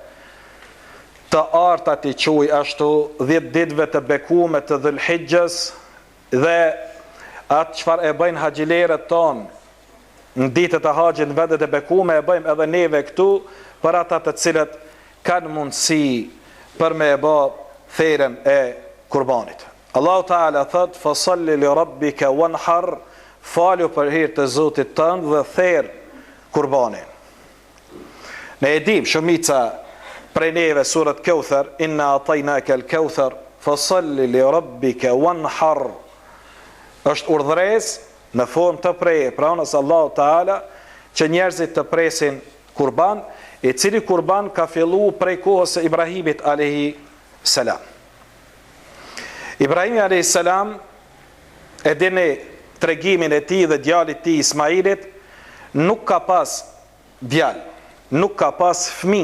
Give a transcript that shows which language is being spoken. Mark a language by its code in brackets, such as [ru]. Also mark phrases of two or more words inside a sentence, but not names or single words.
[sq] të artat I quaj ashtu, 10 ditëve të bekume të Dhul-Hijjës, dhe atë çfarë e bëjnë haxhilerët tonë në ditët e haxhit në vendet e bekume, e bëjmë edhe neve këtu për ata të cilët kanë mundësi për me e bë therën e kurbanit. Allahu Teala thot [ar] فصل لربك وانحر, [sq] falu për hir të Zotit tënd dhe therr kurbanin. Ne e dim shumica prej neve surat Kauthar, [ar] إنا أعطيناك الكوثر فصل لربك وانحر, [sq] është urdhres në formë të preje pra nësë Allahu Teala që njerëzit të presin kurban, I cili kurban ka fillu prej kohës e Ibrahimit [ar] عليه السلام. [sq] Ibrahimi [ar] عليه السلام [sq] e dini tregimin e tij dhe djalit tij Ismailit, nuk ka pas djalë, nuk ka pas fëmijë.